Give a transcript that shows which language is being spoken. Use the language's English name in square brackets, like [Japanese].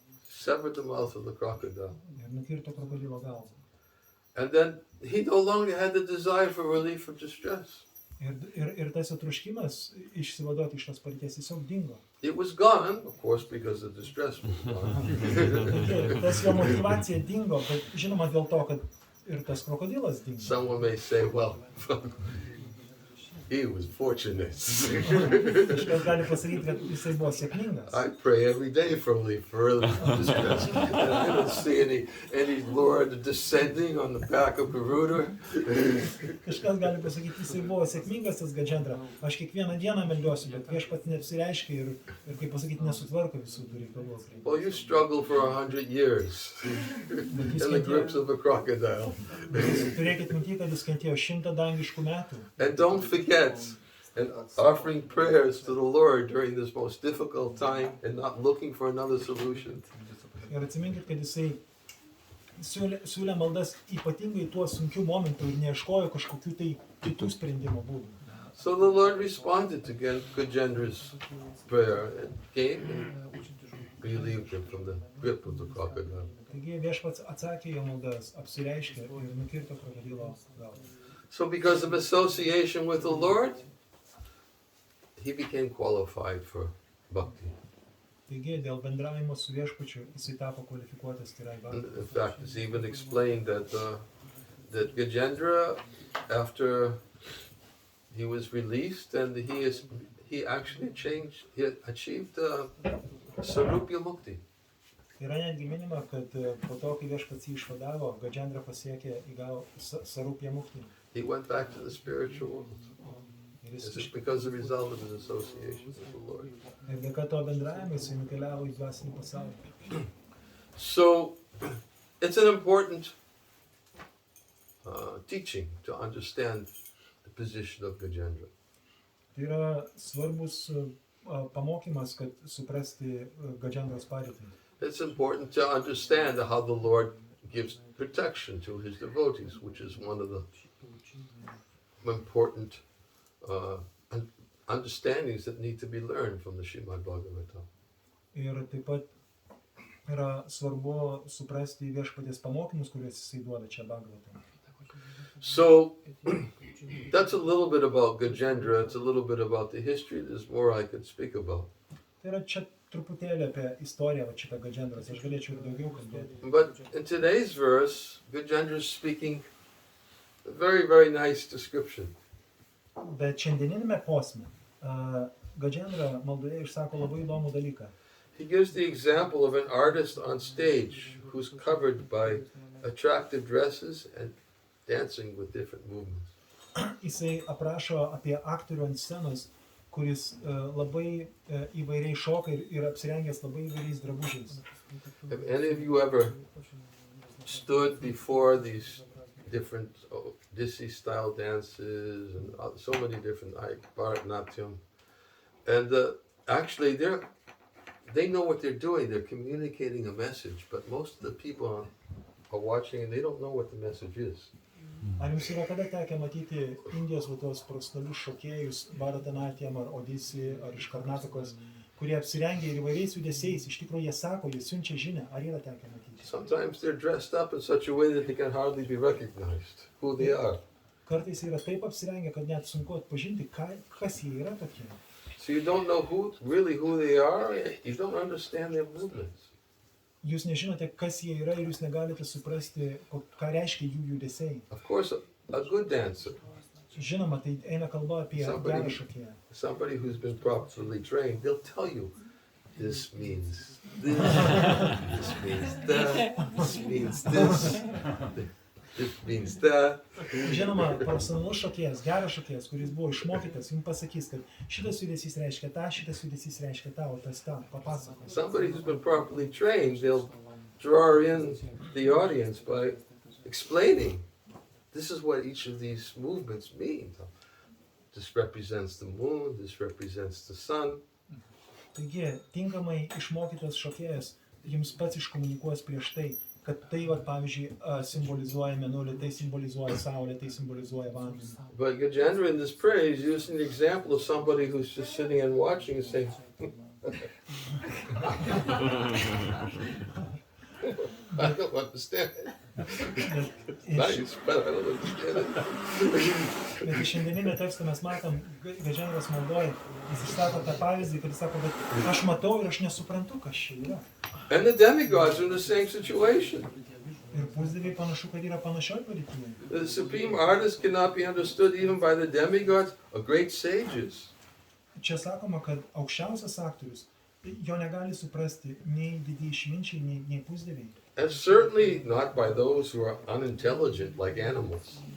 [English] Severed the mouth of the crocodile. [Lithuanian] Ir nukirto krokodilo galvą. [English] And then he no longer had the desire for relief from distress. [Lithuanian] Ir tas troškimas išsivaduoti iš tos padėties tiesiog dingo. [English] It was gone, of course, because the distress was gone. [Lithuanian] Tas jo motivacija dingo, bet žinoma dėl to, kad ir tas krokodilas dingo. [English] Someone may say, well, he was fortunate. [Lithuanian] Kažkas gali pasakyti, kad jisai buvo sėkmingas. [English] I pray every day for relief from distress. And I don't see any Lord descending on the back of Garuda. [Lithuanian] Kažkas gali pasakyti, jisai buvo sėkmingas tas Gajendra. Aš kiekvieną dieną meldiuosi, bet viešpats neapsireiškia ir kaip pasakyti, nesutvarko visų reikalų. [English] Well, you struggled for 100 years in the grips of a crocodile. [Lithuanian] Turėkit minty, kad jis kentėjo 100 dangiškų metų. [English] And don't forget, and offering prayers to the Lord during this most difficult time and not looking for another solution. [Lithuanian] Ir atsiminkit, kad jisai siūlė maldas ypatingai tuo sunkiu momentu ir neieškojo kažkokių tai kitų sprendimo būdų. [English] So the Lord responded to Gajendra's prayer and came and relieved him from the grip of the crocodile. [Lithuanian] Taigi viešpats atsakė jo maldas, apsireiškė ir nukirto krokodilo galvą. [English] So because of association with the Lord, he became qualified for bhakti. [Lithuanian] Taigi dėl bendravimo su viešpačiu jisai tapo kvalifikuotas tirai bhakti. [English] In fact, it's even explained that Gajendra, after he was released, and he actually achieved Sarupya Mukti. [Lithuanian] Yra netgi minima, kad po to, kai viešpats jį išvadavo, Gajendra įgavo Sarupya Mukti. [English] He went back to the spiritual world. This is because of the result of his association with the Lord. [Lithuanian] Ir dėka to bendravimo jisai nukeliavo į dvasinį pasaulį. [English] So, it's an important teaching to understand the position of Gajendra. [Lithuanian] Tai yra svarbus pamokymas, kad suprasti Gajendros padėtį. [English] It's important to understand how the Lord gives protection to his devotees, which is one of the important understandings that need to be learned from the Srimad Bhagavatam. [Lithuanian] Ir taip pat yra svarbu suprasti viešpaties pamokymus, kuriuos jisai duoda čia Bhagavatam. [English] So, that's a little bit about Gajendra, it's a little bit about the history, there's more I could speak about. [Lithuanian] Tai yra čia truputėlį apie istoriją, va šitą Gajendros, aš galėčiau ir daugiau kalbėti. [English] But in today's verse, Gajendra is speaking a very, very nice description. [Lithuanian] Bet šiandieninėme posme Gajendra maldoje išsako labai įdomų dalyką. [English] He gives the example of an artist on stage who's covered by attractive dresses and dancing with different movements. [Lithuanian] Jisai aprašo apie aktorių ant scenos, kuris labai įvairiai šoka ir apsirengęs labai įvairiais drabužiais. [English] Have any of you ever stood before these different Disi style dances and so many different Bharatanatyam? And actually they know what they're doing. They're communicating a message, but most of the people are watching and they don't know what the message is. [Lithuanian] Ar jums yra kada tekę matyti Indijos tuos profesionalius šokėjus, Bharatanatyam ar Odissi ar iš Karnatakos, kurie apsirengia ir įvairiais judesiais, iš tikrųjų jie sako, jie siunčia žinią, ar yra tekę matyti? [English] Sometimes they're dressed up in such a way that they can hardly be recognized who they are. [Lithuanian] Kartais yra taip apsirengę, kad net sunku atpažinti, kas jie yra tokie. [English] So you don't know who they are, you don't understand their movements. [Lithuanian] Jūs nežinote, kas jie yra ir jūs negalite suprasti, ką reiškia jų judesiai. [English] Of course, a good dancer, [Lithuanian] Žinoma, tai eina kalba apie gerą šokėją. [English] somebody who's been properly trained, they'll tell you, this means this, this means that, this means this, this means that. [Lithuanian] Žinoma, profesionalus šokėjas, geras šokėjas, kuris buvo išmokytas, jums pasakys, kad šitas judesys reiškia tą, šitas judesys reiškia tą, o tas tą, papasakos. [English] Somebody who's been properly trained, they'll draw in the audience by explaining, this is what each of these movements mean. This represents the moon, this represents the sun. [Lithuanian] Taigi, tinkamai išmokytas šokėjas jums pats iškomunikuos prieš tai, kad tai, pavyzdžiui, simbolizuoja mėnulį, tai simbolizuoja saulę, tai simbolizuoja vandenį. [English] But Gajendra in this prayer is using the example of somebody who's just sitting and watching and saying, I don't understand it. Nice, but I don't understand it. [Lithuanian] Bet iš šiandieninio teksto mes matom, Gajendras maldoja, jis išsako tą pavyzdį, kad jis sako, bet aš matau ir aš nesuprantu, kas čia yra. [English] And the demigods are in the same situation. [Lithuanian] Ir pusdieviai panašu, kad yra panašioj padėtyje. [English] The supreme artist cannot be understood even by the demigods or great sages. [Lithuanian] Čia sakoma, kad aukščiausias aktorius, jo negali suprasti nei didieji išminčiai, nei pusdieviai. [English] And certainly not by those who are unintelligent like animals.